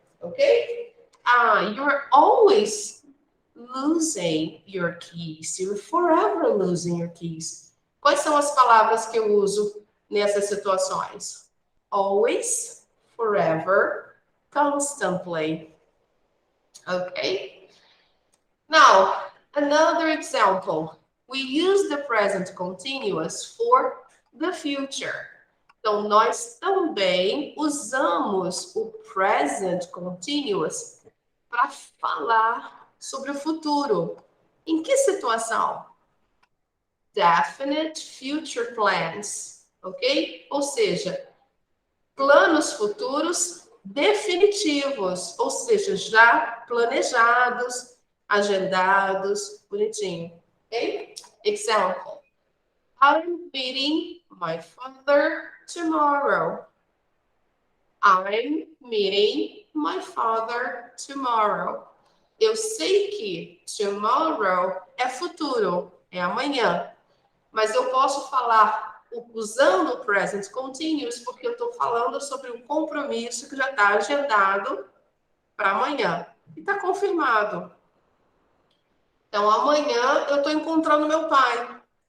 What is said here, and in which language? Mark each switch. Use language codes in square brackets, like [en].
[en] Ok? You're always losing your keys. You're forever losing your keys. [pt] Quais são as palavras que eu uso nessas situações? [en] Always, forever, constantly. Okay? Now, another example. We use the present continuous for the future. [pt] Então, nós também usamos o present continuous para falar sobre o futuro. Em que situação? [en] Definite future plans, [pt] ok? Ou seja, planos futuros definitivos, ou seja, já planejados, agendados, bonitinho, ok? Example. [en] I'm meeting my father tomorrow. I'm meeting my father tomorrow. [pt] Eu sei que tomorrow é futuro, é amanhã. Mas eu posso falar usando o present continuous porque eu estou falando sobre um compromisso que já está agendado para amanhã. E está confirmado. Então, amanhã eu estou encontrando meu pai.